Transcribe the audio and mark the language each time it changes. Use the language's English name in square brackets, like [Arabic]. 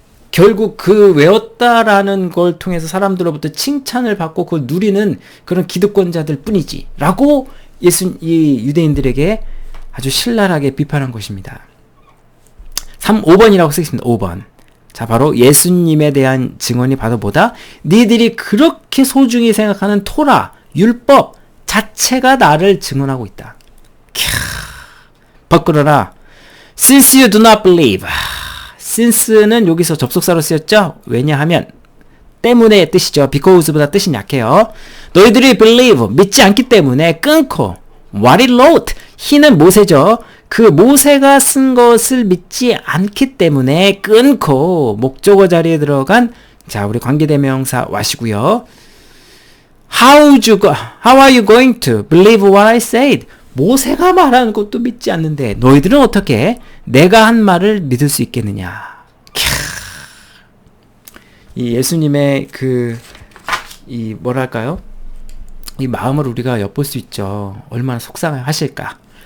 [Korean] 결국 그 외웠다라는 걸 통해서 사람들로부터 칭찬을 받고 그걸 누리는 그런 기득권자들 뿐이지 라고 이 유대인들에게 아주 신랄하게 비판한 것입니다. 5번이라고 쓰겠습니다. 5번. 자, 바로 예수님에 대한 증언이 바로 뭐다? 니들이 그렇게 소중히 생각하는 토라, 율법 자체가 나를 증언하고 있다. 벗그러라. [English] Since you do not believe. [Korean] Since는 여기서 접속사로 쓰였죠? 왜냐하면 때문에 뜻이죠. because보다 뜻이 약해요. 너희들이 believe, 믿지 않기 때문에 끊고 [English] what it wrote, [Korean] he는 모세죠. 그 모세가 쓴 것을 믿지 않기 때문에 끊고 목적어 자리에 들어간 자 우리 관계대명사 what이고요. [English] How are you going to believe what I said? [Korean] 모세가 말하는 것도 믿지 않는데 너희들은 어떻게 내가 한 말을 믿을 수 있겠느냐. 이 예수님의 이 뭐랄까요? 이 마음을 우리가 엿볼 수 있죠. 얼마나 속상하실까.